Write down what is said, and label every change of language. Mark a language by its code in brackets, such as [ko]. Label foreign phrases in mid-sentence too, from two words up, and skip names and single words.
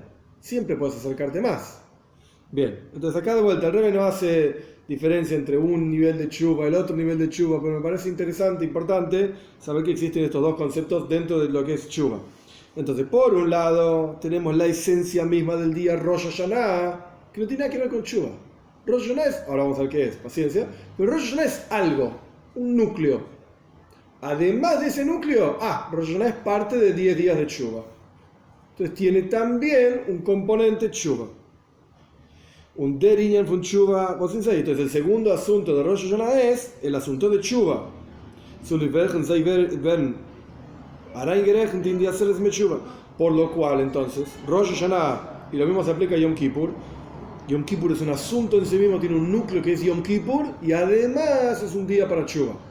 [es] Siempre puedes acercarte más. Bien, entonces acá de vuelta el Rebbe no hace diferencia entre un nivel de tshuva y el otro nivel de tshuva, pero me parece interesante, importante saber que existen estos dos conceptos dentro de lo que es tshuva. Entonces, por un lado, tenemos la esencia misma del día Rosh Hashanah, que no tiene nada que ver con tshuva. Rosh Hashanah es, ahora vamos a ver qué es, paciencia, pero Rosh Hashanah es algo, un núcleo. Además de ese núcleo, Rosh Hashanah es parte de 10 días de tshuva. Entonces tiene también un componente tshuva. [yi] און דער ענין פון תשובה, [es] entonces el segundo asunto de Rosh Hashanah es el asunto de tshuva. Por lo cual entonces Rosh Hashanah, y lo mismo se aplica a Yom Kippur. Yom Kippur es un asunto en sí mismo, tiene un núcleo que es Yom Kippur y además es un día para tshuva.